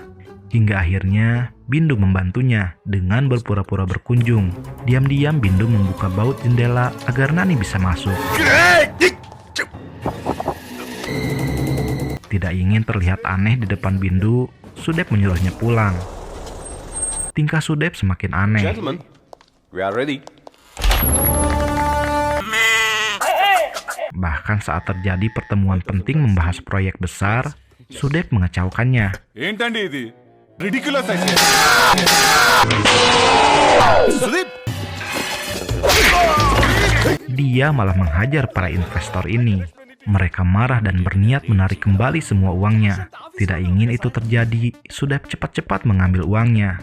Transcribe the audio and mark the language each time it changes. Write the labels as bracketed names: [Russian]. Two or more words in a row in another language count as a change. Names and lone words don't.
[Indonesian] Hingga akhirnya, Bindu membantunya dengan berpura-pura berkunjung. Diam-diam Bindu membuka baut jendela agar Nani bisa masuk. Tidak ingin terlihat aneh di depan Bindu, Sudep menyuruhnya pulang. Tingkah Sudep semakin aneh. [English] Gentlemen, we are ready. [Indonesian] Bahkan saat terjadi pertemuan penting membahas proyek besar, Sudep mengecaukannya. [Telugu] ఏంటండి ఇది రిడిక్యులస్ అయితే [Indonesian] Dia malah menghajar para investor ini. Mereka marah dan berniat menarik kembali semua uangnya. Tidak ingin itu terjadi, Sudep cepat-cepat mengambil uangnya.